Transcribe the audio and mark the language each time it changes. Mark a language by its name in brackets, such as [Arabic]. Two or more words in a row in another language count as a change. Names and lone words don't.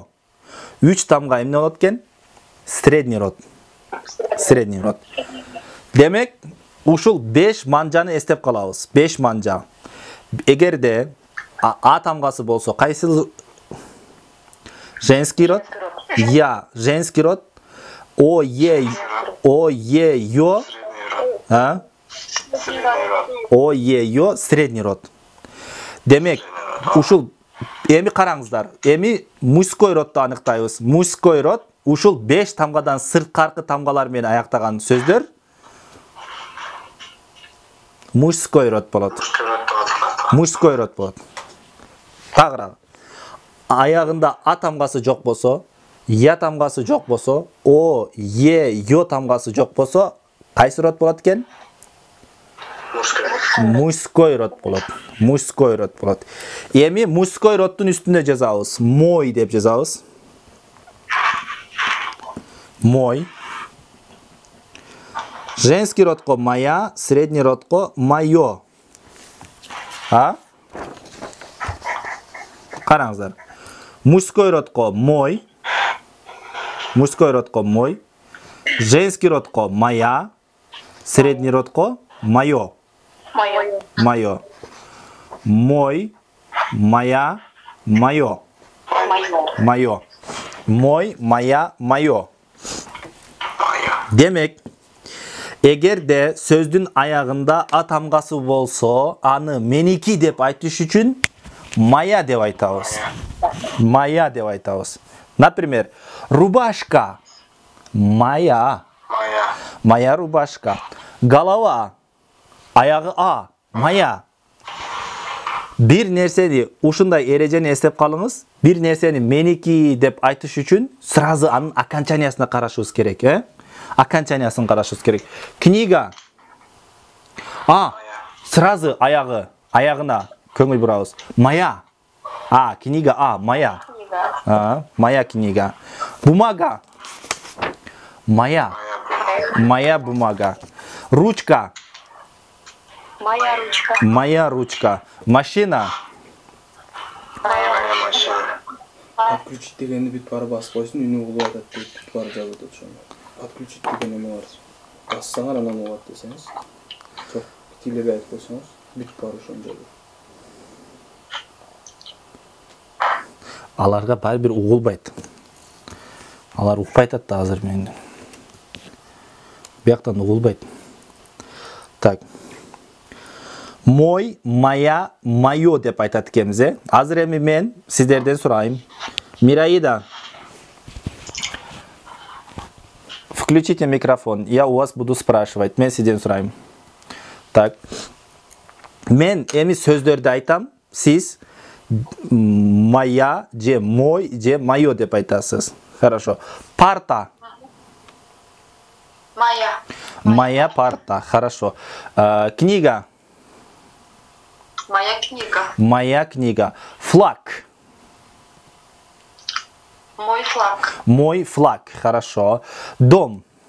[Kyrgyz] Үч тамга эмне болот экен? [Russian] Средний род. Средний род. [Kyrgyz] Демек, ушул 5 манжаны эстеп калабыз. 5 манжа. Эгерде а тамгасы болсо кайсы [Russian] женский род? Я, женский род. О, е, ё. О, е, ё, средний род. [Kyrgyz] Демек, ушул эми караңыздар. Эми мужской родду аныктайбыз. [Russian] Мужской род [Kyrgyz] ушул 5 тамгадан сырткаркы тамгалар менен аяктаган сөздөр [Russian] мужской род [Kyrgyz] болот. [Russian] Мужской род [Kyrgyz] болот. Тагыраак. Аягында а тамгасы жок болсо, я тамгасы жок болсо, о, е, ё тамгасы жок болсо, кайсы род болот экен? [Russian] Мужской род болот. Мужской род болот. [Kyrgyz] Эми мужской роддун үстүнө жазабыз. Мой деп жазабыз. [Russian] Мой. Женский родко моя, средний родко моё. [Kyrgyz] Караңыздар. [Russian] Мужской родко мой. Мужской родко мой. Женский родко моя. Средний родко моё. Моё. Мой, моя, моё. Моё. Мой, моя, моё. [Kyrgyz] Демек, эгерде сөздүн аягында а тамгасы болсо, аны меники деп айтыш үчүн моя деп айтабыз. Моя деп айтабыз. [Russian] Например, рубашка. Моя. Моя рубашка. Голова. [Kyrgyz] Аягы а. [Russian] Моя. [Kyrgyz] Бир нерсени ушундай эрежени эстеп калыңыз. Бир нерсени меники деп айтыш үчүн сразу анын окончаниясына карашыбыз керек, окончаниясын карашыбыз керек. [Russian] Книга. [Kyrgyz] Сразу аягына көңүл бурабыз. [Russian] Моя. Книга моя. Моя книга. Бумага. Моя. Моя бумага. Ручка. Моя ручка. Моя ручка. Машина. Моя машина. [Kyrgyz] Отключить дегенди бүт бары басып койсун, үнү улуу атат деп бүт бары жабылып отурушат. Отключить деген эме бар. Бассаңар анан угат десеңиз. Жок, тилеге айтып койсоңуз, бүт бары ошону жабылат. Аларга баары бир угулбайт. Алар укпай атат да азыр менден. Бияктан угулбайт. Так. [Russian] Мой, моя, моё [Kyrgyz] деп айтат экенбиз, Азыр эми мен сиздерден сурайм. Мираида, [Russian] включите микрофон. Я у вас буду спрашивать. [Kyrgyz] Мен сизден сурайм. Так. Мен эми сөздөрдү айтам. Сиз моя, же мой, же моё деп айтасыз. [Russian] Хорошо. Парта. Моя. Моя парта. Хорошо. Книга. Моя книга. Моя книга. Флаг. Мой флаг. Мой флаг. Хорошо. Дом.